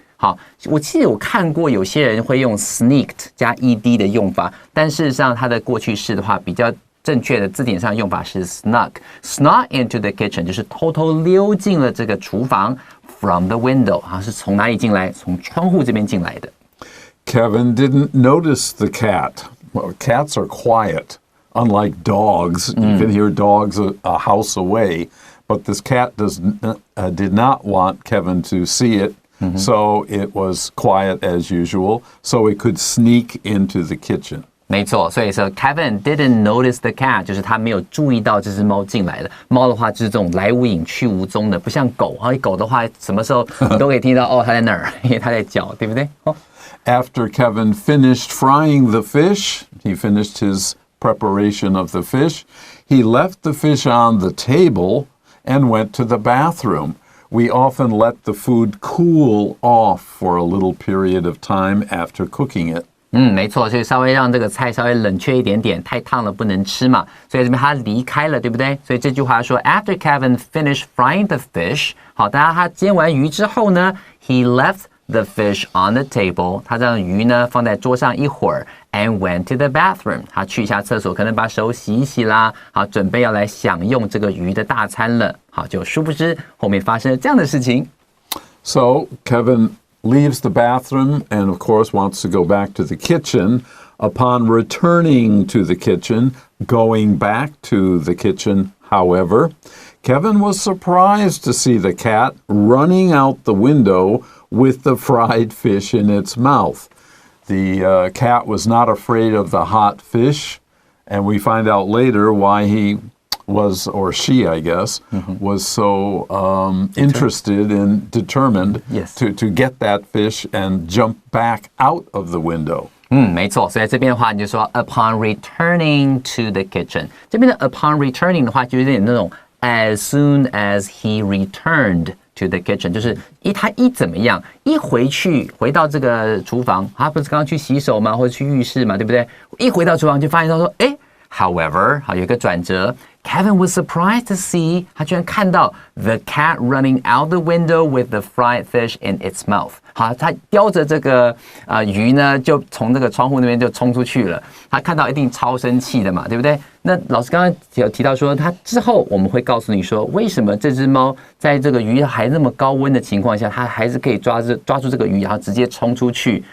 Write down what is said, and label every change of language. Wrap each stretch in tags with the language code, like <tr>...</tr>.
<zh>好，我记得我看过有些人会用 sneaked 加 ed 的用法，但事实上它的过去式的话比较正确的字典上用法是</zh> <en>snuck into the kitchen，</en> <zh>就是偷偷溜进了这个厨房</zh> <en>from the window，</en> <zh>是从哪里进来？从窗户这边进来的。</zh> <en>Kevin didn't notice the cat. Well, cats are quiet, unlike dogs. You can hear dogs a house away, but this cat did not want Kevin to see it. So it was quiet as usual, so it could sneak into the kitchen.</en> <zh>没错，所以说</zh> <en>Kevin didn't notice the cat，</en> <zh>就是他没有注意到这只猫进来了。猫的话就是这种来无影去无踪的，不像狗。狗的话，什么时候你都可以听到哦，它在那儿，因为它在叫，对不对</zh> <en>？After Kevin finished frying the fish, he finished his preparation of the fish. He left the fish on the table and went to the bathroom.We often let the food cool off for a little period of time after cooking it.</en> <zh>没错，所以稍微让这个菜稍微冷却一点点，太烫了不能吃嘛。所以这边他离开了，对不对？所以这句话说 ，</zh> <en>After Kevin finished frying the fish，</en> <zh>好，大家他煎完鱼之后呢 ，</zh> <en>he left the fish on the table，</en> <zh>他让鱼呢放在桌上一会儿 ，</zh> <en>and went to the bathroom，</en> <zh>他去一下厕所，可能把手洗一洗啦，好，准备要来享用这个鱼的大餐了。好，就殊不知后面发生了这样的事情。</zh> <en>So Kevin leaves the bathroom and of course wants to go back to the kitchen. Upon returning to the kitchen, going back to the kitchen, however, Kevin was surprised to see the cat running out the window with the fried fish in its mouth. The cat was not afraid of the hot fish, and we find out later why he was, or she, I guess, was so interested and determined to get that fish and jump back out of the window.</en> <zh>没错，所以这边的话你就说</zh> <en>upon returning to the kitchen，</en> <zh>这边的 upon returning 的话就有点那种</zh> <en>as soon as he returned to the kitchen，</en> <zh>就是他怎么样，回到这个厨房，他不是刚刚去洗手吗？或者去浴室嘛，对不对？一回到厨房就发现他说，however， 好，有一个转折。</zh> <en>Kevin was surprised to see，</en> <zh>他居然看到</zh> <en>the cat running out the window with the fried fish in its mouth。</en> <zh>好，他叼着这个鱼呢，就从这个窗户那边就冲出去了。他看到一定超生气的嘛，对不对？那老师刚刚有提到说，他之后我们会告诉你说，为什么这只猫在这个鱼还那么高温的情况下，它还是可以抓住这个鱼，然后直接冲出去？</zh>